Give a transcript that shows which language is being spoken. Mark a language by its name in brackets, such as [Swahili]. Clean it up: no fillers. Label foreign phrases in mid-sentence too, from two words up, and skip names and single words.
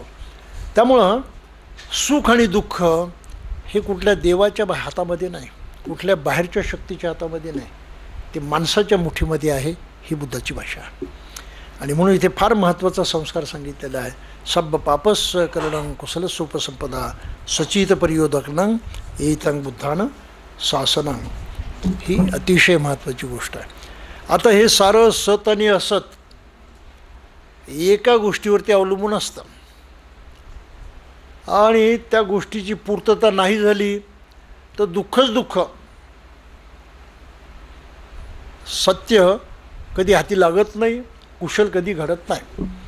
[Marathi] त्यामुळं सुख आणि दुःख हे कुठल्या देवाच्या हातामध्ये नाही, कुठल्या बाहेरच्या शक्तीच्या हातामध्ये नाही, ते माणसाच्या मुठीमध्ये आहे. ही बुद्धाची भाषा. आणि म्हणून इथे फार महत्त्वाचा संस्कार सांगितलेला आहे. [Pali] सब्ब पापस करणं कुशल सुपसंपदा सचित परियोदकनं एतं बुद्धानं शासनं. [Marathi] ही अतिशय महत्त्वाची गोष्ट आहे. आता हे सारं सत आणि असत एका गोष्टीवरती अवलंबून असतं. आणि त्या गोष्टीची पूर्तता नाही झाली तर दुःखच दुःख. सत्य कधी हाती लागत नाही, कुशल कधी घडत नाही.